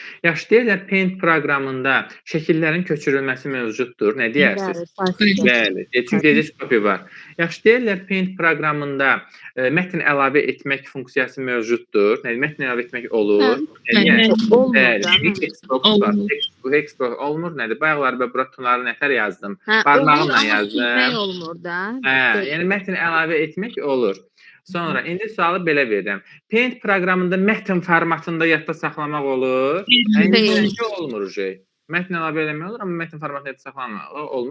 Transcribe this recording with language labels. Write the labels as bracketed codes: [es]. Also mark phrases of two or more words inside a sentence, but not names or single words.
[az] Yaxşı, deyirlər Paint proqramında şəkillərin köçürülməsi mövcuddur. Nə deyərsiniz? Bəli, çünki [en] edit copy [az] var. Yaxşı, deyirlər Paint proqramında mətn əlavə etmək funksiyası mövcuddur. Nə mətn əlavə etmək olur? Olmur Bəli, da. [en] text box [az] var. [en] Text box [az] olmur nədir? Bayaqlar və bura tunları nətər yazdım? Barmağımla yazdım. Silmək olmur da. Hə, yəni mətn əlavə etmək olur. Sonra indi sualı belə verirəm. Paint proqramında mətn formatında yadda saxlamaq olur? Həqiqətən olmur şey. Mətn əlavə eləmək olur, amma mətn formatında yadda saxlamaq olmur.